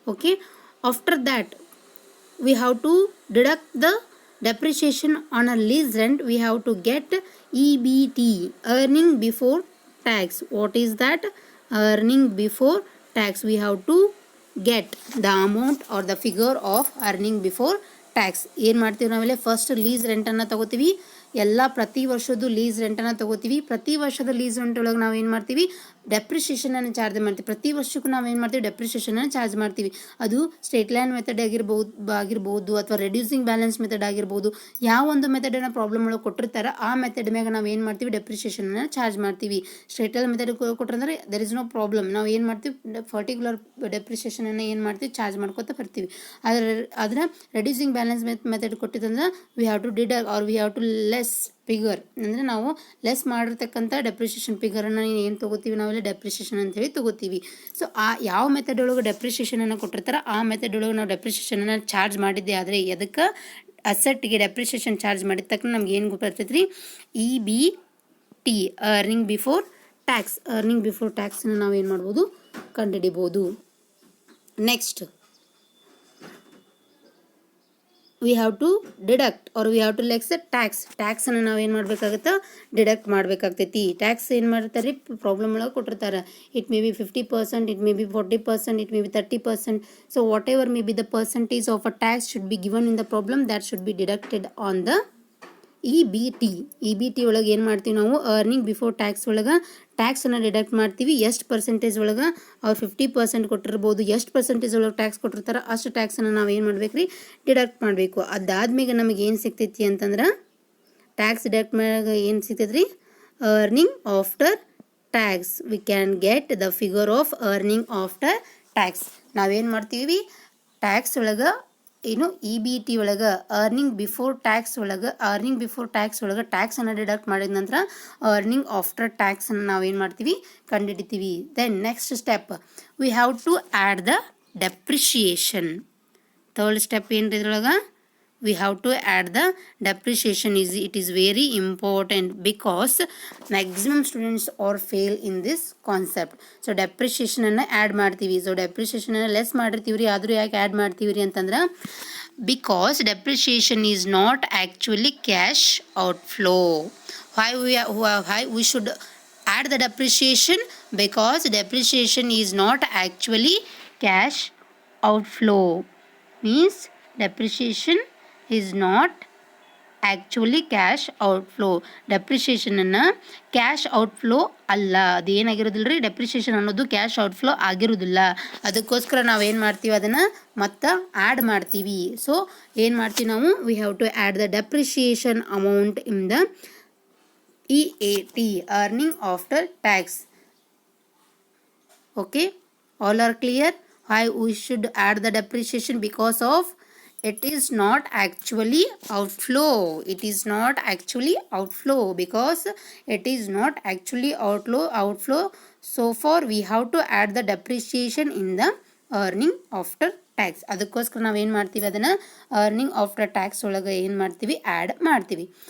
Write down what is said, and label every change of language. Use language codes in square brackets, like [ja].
[en] Okay, after that we have to deduct the depreciation on a lease rent. We have to get EBT, earning before tax. What is that? Earning before tax. We have to get the amount or the figure of earning before tax. [kn] ಏನು ಮಾಡ್ತೀವಿ ನಾವೆಲ್ಲ first lease ರೆಂಟನ್ನು ತಗೋತೀವಿ. ಎಲ್ಲ ಪ್ರತಿ ವರ್ಷದ್ದು lease ರೆಂಟನ್ನು ತಗೋತೀವಿ. ಪ್ರತಿ ವರ್ಷದ ಲೀಸ್ ರೆಂಟ್ ಒಳಗೆ ನಾವು ಏನು ಮಾಡ್ತೀವಿ, ಡೆಪ್ರಿಷಿಯೇಷನನ್ನು ಚಾರ್ಜ್ ಮಾಡ್ತೀವಿ. ಪ್ರತಿ ವರ್ಷಕ್ಕೂ ನಾವು ಏನು ಮಾಡ್ತೀವಿ, ಡೆಪ್ರಿಷಿಯೇಷನನ್ನು ಚಾರ್ಜ್ ಮಾಡ್ತೀವಿ. ಅದು ಸ್ಟ್ರೇಟ್ ಲೈನ್ ಮೆಥಡ್ ಆಗಿರ್ಬೋದು ಅಥವಾ ರೆಡ್ಯೂಸಿಂಗ್ ಬ್ಯಾಲೆನ್ಸ್ ಮೆಥಡ್ ಆಗಿರ್ಬೋದು. ಯಾವ ಒಂದು ಮೆಥಡನ್ನು ಪ್ರಾಬ್ಲಮ್ ಒಳಗೆ ಕೊಟ್ಟಿರ್ತಾರೆ ಆ ಮೆಥಡ್ ಮ್ಯಾಗ ನಾವು ಏನು ಮಾಡ್ತೀವಿ, ಡೆಪ್ರಿಷಿಯೇಷನನ್ನು ಚಾರ್ಜ್ ಮಾಡ್ತೀವಿ. Straight line method ಕೊಟ್ಟರಂದ್ರೆ [en] there is no problem, [kn] ನಾವು ಏನು ಮಾಡ್ತೀವಿ, ಪರ್ಟಿಕ್ಯುಲರ್ ಡೆಪ್ರಿಷಿಯೇಷನನ್ನು ಏನು ಮಾಡ್ತೀವಿ, ಚಾರ್ಜ್ ಮಾಡ್ಕೊತಾ ಬರ್ತೀವಿ. ಆದರೆ reducing balance method ಕೊಟ್ಟಿದ್ದಂದ್ರೆ [en] we have to deduct or we have to less figure, [kn] ಅಂದರೆ ನಾವು ಲೆಸ್ ಮಾಡಿರ್ತಕ್ಕಂಥ ಡೆಪ್ರಿಷಿಯೇಷನ್ ಫಿಗರನ್ನು ಏನು ತೊಗೋತೀವಿ, ನಾವೆಲ್ಲ ಡೆಪ್ರಿಷಿಯೇಷನ್ ಅಂತೇಳಿ ತೊಗೋತೀವಿ. ಸೊ ಆ ಯಾವ ಮೆಥಡ್ ಒಳಗೆ ಡೆಪ್ರಿಷಿಯೇಷನನ್ನು ಕೊಟ್ಟಿರ್ತಾರೆ ಆ ಮೆಥಡ್ ಒಳಗೆ ನಾವು ಡೆಪ್ರಿಷಿಯೇಷನನ್ನು ಚಾರ್ಜ್ ಮಾಡಿದ್ದೆ ಆದರೆ ಅದಕ್ಕೆ ಅಸೆಟ್ಗೆ ಡೆಪ್ರಿಷಿಯೇಷನ್ ಚಾರ್ಜ್ ಮಾಡಿದ ತಕ್ಷಣ ನಮ್ಗೆ ಏನು ಗೊತ್ತಾಗ್ತೈತೆ ರೀ, EBT, earning before tax. Earning before ಟ್ಯಾಕ್ಸನ್ನು ನಾವು ಏನು ಮಾಡ್ಬೋದು, ಕಂಡುಹಿಡಿಬೋದು. [en] Next we have to deduct or we have to less tax. [kn] ಟ್ಯಾಕ್ಸನ್ನು ನಾವು ಏನು ಮಾಡಬೇಕಾಗುತ್ತೆ, ಡಿಡಕ್ಟ್ ಮಾಡಬೇಕಾಗ್ತೈತಿ. ಟ್ಯಾಕ್ಸ್ ಏನು ಮಾಡ್ತಾರೆ, ಪ್ರಾಬ್ಲಮ್ ಒಳಗೆ ಕೊಟ್ಟಿರ್ತಾರೆ. [en] It may be 50%, it may be 40%, it may be 30%. So whatever may be the percentage of a tax should be given in the problem, that should be deducted on the EBT [kn] ಒಳಗೆ ಏನು ಮಾಡ್ತೀವಿ ನಾವು, earning before tax ಒಳಗೆ ಟ್ಯಾಕ್ಸನ್ನು deduct ಮಾಡ್ತೀವಿ. ಎಷ್ಟು percentage ಒಳಗೆ ಅವ್ರು 50% ಕೊಟ್ಟಿರ್ಬೋದು, ಎಷ್ಟು ಪರ್ಸೆಂಟೇಜ್ ಒಳಗೆ ಟ್ಯಾಕ್ಸ್ ಕೊಟ್ಟಿರ್ತಾರೆ ಅಷ್ಟು ಟ್ಯಾಕ್ಸನ್ನು ನಾವು ಏನು ಮಾಡ್ಬೇಕು ರೀ, ಡಿಡಕ್ಟ್ ಮಾಡಬೇಕು. ಅದಾದ್ಮೇಲೆ ನಮಗೆ ಏನು ಸಿಗ್ತೈತಿ ಅಂತಂದ್ರೆ, ಟ್ಯಾಕ್ಸ್ ಡಿಡಕ್ಟ್ ಮ್ಯಾಗ ಏನು ಸಿಗ್ತೈತೆ ರೀ, earning after tax. [en] We can get the figure of earning after tax. [kn] ನಾವೇನು ಮಾಡ್ತೀವಿ, ಟ್ಯಾಕ್ಸ್ ಒಳಗೆ ಏನು EBT ಒಳಗೆ ಅರ್ನಿಂಗ್ ಬಿಫೋರ್ ಟ್ಯಾಕ್ಸ್ ಒಳಗೆ ಟ್ಯಾಕ್ಸನ್ನು ಡಿಡಕ್ಟ್ ಮಾಡಿದ ನಂತರ ಅರ್ನಿಂಗ್ ಆಫ್ಟರ್ ಟ್ಯಾಕ್ಸನ್ನು ನಾವೇನು ಮಾಡ್ತೀವಿ, ಕಂಡುಹಿಡಿತೀವಿ. [en] Then next step we have to add the depreciation. Third step [kn] ಏನು ರೀ ಇದ್ರೊಳಗೆ, [en] we have to add the depreciation. It is very important because maximum students are fail in this concept. [kn] So depreciation ಅನ್ನು add ಮಾಡ್ತೀವಿ. So depreciation ಅನ್ನು less ಮಾಡಿರ್ತೀವಿ ರೀ, ಆದರೂ ಯಾಕೆ ಆ್ಯಡ್ ಮಾಡ್ತೀವಿ ರೀ ಅಂತಂದ್ರೆ, [en] because depreciation is not actually cash outflow. Why we should add the depreciation? Because depreciation is not actually cash outflow. Means depreciation is not actually cash outflow. [kn] Depreciation ಅನ್ನು cash outflow ಅಲ್ಲ, ಅದೇನಾಗಿರೋದಿಲ್ಲ ರೀ, depreciation ಅನ್ನೋದು cash outflow ಆಗಿರೋದಿಲ್ಲ. ಅದಕ್ಕೋಸ್ಕರ ನಾವೇನು ಮಾಡ್ತೀವಿ, ಅದನ್ನು ಮತ್ತೆ ಆ್ಯಡ್ ಮಾಡ್ತೀವಿ. [en] so [kn] ಏನು ಮಾಡ್ತೀವಿ ನಾವು, [en] We have to add the depreciation amount in the EAT, earning after tax. Okay, all are clear? Why we should add the depreciation? Because of it is not actually outflow. It is not actually outflow because it is not actually outflow. So for we have to add the depreciation in the earning after tax. [kn] ಅದಕ್ಕೋಸ್ಕರ ನಾವು ಏನು ಮಾಡ್ತೀವಿ, ಅದನ್ನು earning after tax ಒಳಗೆ ಏನು ಮಾಡ್ತೀವಿ, add ಮಾಡ್ತೀವಿ.